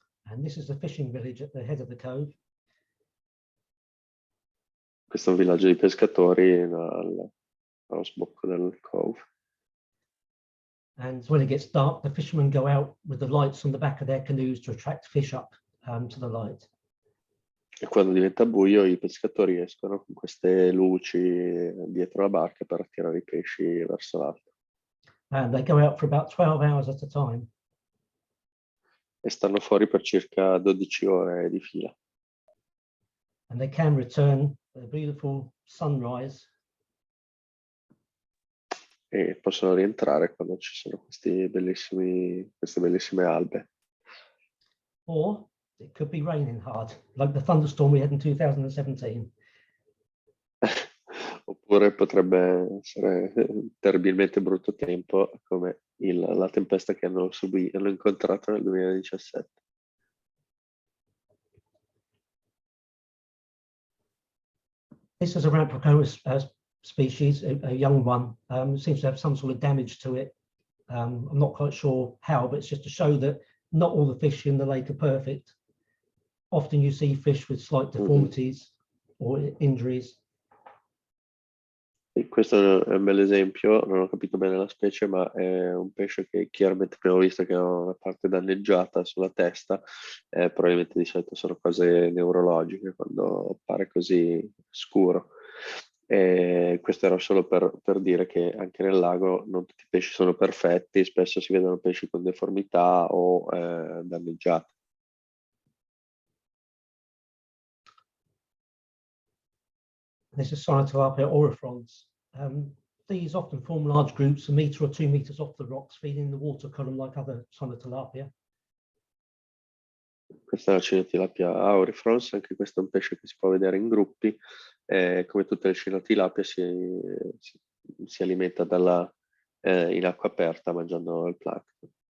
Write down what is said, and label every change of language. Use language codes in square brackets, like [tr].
[en] And this is the fishing village at the head of the cove. [it] Questo è un villaggio di pescatori allo sbocco del Cove. [en] And when it gets dark, the fishermen go out with the lights on the back of their canoes to attract fish up to the light. [it] E quando diventa buio i pescatori escono con queste luci dietro la barca per attirare i pesci verso l'alto. [en] And they go out for about 12 hours at a time. [it] E stanno fuori per circa 12 ore di fila. [en] And they can return a beautiful sunrise. [it] E possono rientrare quando ci sono queste bellissime albe. [en] Or it could be raining hard, like the thunderstorm we had in 2017. [it] Oppure potrebbe essere terribilmente brutto tempo come la tempesta che hanno incontrato nel 2017. [en] This is a Ramprocomus species, a young one. It seems to have some sort of damage to it. I'm not quite sure how, but it's just to show that not all the fish in the lake are perfect. Often you see fish with slight deformities or injuries. [it] E questo è un bel esempio, non ho capito bene la specie, ma è un pesce che chiaramente abbiamo visto che ha una parte danneggiata sulla testa, probabilmente di solito sono cose neurologiche quando appare così scuro. E questo era solo per dire che anche nel lago non tutti i pesci sono perfetti, spesso si vedono pesci con deformità o danneggiati. [en] This is Cyanotolapia orifrons. These often form large groups a metre or 2 metres off the rocks, feeding the water column like other Cyanotolapia. [it] Questa è la Cyanotolapia aurifrons, anche questo è un pesce che si può vedere in gruppi, come tutte le Cyanotolapia si alimenta in acqua aperta mangiando il plancton.